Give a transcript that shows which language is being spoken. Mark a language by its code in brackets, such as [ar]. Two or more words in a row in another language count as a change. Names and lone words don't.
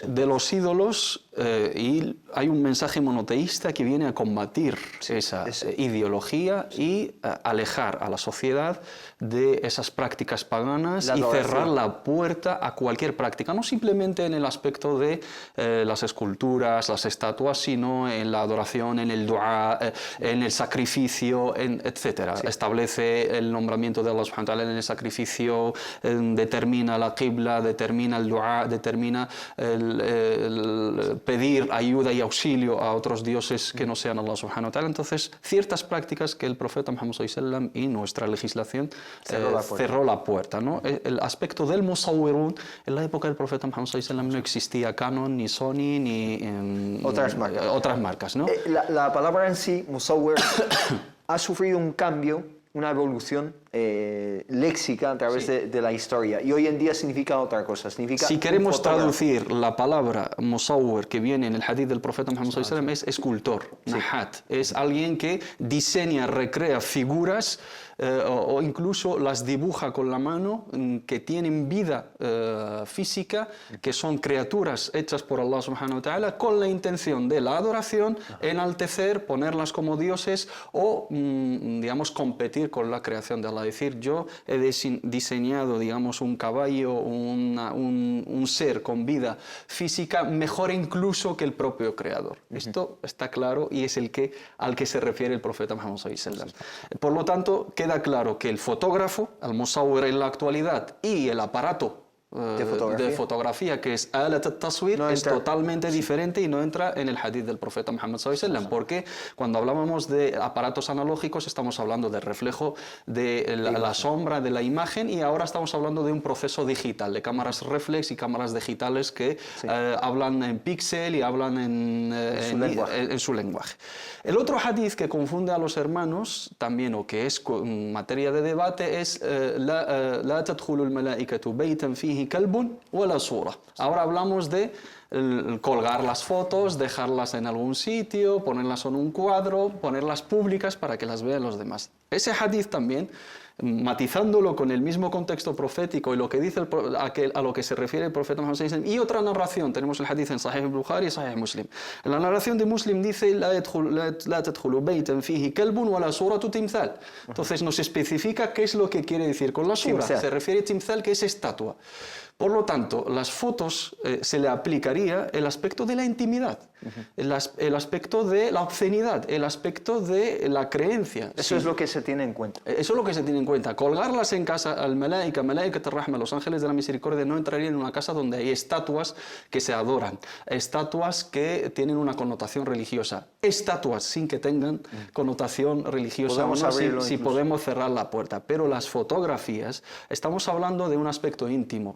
[es] De los ídolos, y hay un mensaje monoteísta que viene a combatir esa ideología y alejar a la sociedad de esas prácticas paganas y cerrar la puerta a cualquier práctica, no simplemente en el aspecto de las esculturas, las estatuas, sino en la adoración, en el dua, en el sacrificio, etc. Establece el nombramiento de Allah [ar] سبحانه وتعالى [es] en el sacrificio, determina la qibla, determina el dua, determina el pedir ayuda y auxilio a otros dioses que no sean Allah [ar] سبحانه وتعالى. [es] Entonces, ciertas prácticas que el profeta Muhammad sallam y nuestra legislación cerró la puerta, ¿no? El aspecto del musawwirun, en la época del profeta Muhammad sallam no existía Canon, ni Sony, ni otras marcas, ¿no? La palabra en sí, musawwir, ha sufrido un cambio, una evolución léxica a través de la historia, y hoy en día significa otra cosa. Significa si queremos traducir la palabra musawwir que viene en el hadith del profeta Muhammad [ar] صلى الله عليه وسلم, [es] es escultor, nahat, es alguien que diseña, recrea figuras o incluso las dibuja con la mano, que tienen vida física, que son criaturas hechas por Allah [ar] سبحانه وتعالى [es] con la intención de la adoración, enaltecer, ponerlas como dioses o, digamos, competir con la creación de Allah. Es decir, yo he diseñado, digamos, un caballo, un ser con vida física mejor incluso que el propio creador. Esto está claro y es al que se refiere el profeta Muhammad [ar] صلى الله عليه وسلم. [es] Por lo tanto, queda claro que el fotógrafo, al musawwir en la actualidad, y el aparato de fotografía, que es [ar] آلة التصوير, [es] es totalmente diferente y no entra en el hadith del profeta Muhammad [ar] صلى الله عليه وسلم, [es] porque cuando hablábamos de aparatos analógicos estamos hablando del reflejo de la sombra de la imagen, y ahora estamos hablando de un proceso digital, de cámaras reflex y cámaras digitales que hablan en píxel y hablan en su lenguaje. El otro hadith que confunde a los hermanos también, o que es materia de debate, es [ar] لا تدخل الملائكة بيتا فيه كلب ولا صورة. [es] Ahora hablamos de colgar las fotos, dejarlas en algún sitio, ponerlas en un cuadro, ponerlas públicas para que las vean los demás. Ese hadith también, matizándolo con el mismo contexto profético y lo que dice a lo que se refiere el profeta Muhammad [ar] صلى الله عليه وسلم, [es] y otra narración, tenemos el hadith en Sahih Bukhari y Sahih Muslim. En la narración de Muslim dice [ar] لا تدخل بيتا فيه كلب ولا صورة تمثال. [es] Entonces nos especifica qué es lo que quiere decir con la sura. Se refiere a timthal, que es estatua. Por lo tanto, las fotos se le aplicaría el aspecto de la intimidad, el aspecto de la obscenidad, el aspecto de la creencia. Eso es lo que se tiene en cuenta. Eso es lo que se tiene en cuenta. Colgarlas en casa, [ar] الملائكة الرحمة, [es] los ángeles de la misericordia, no entrarían en una casa donde hay estatuas que se adoran, estatuas que tienen una connotación religiosa, estatuas sin que tengan connotación religiosa. Si podemos cerrar la puerta. Pero las fotografías, estamos hablando de un aspecto íntimo.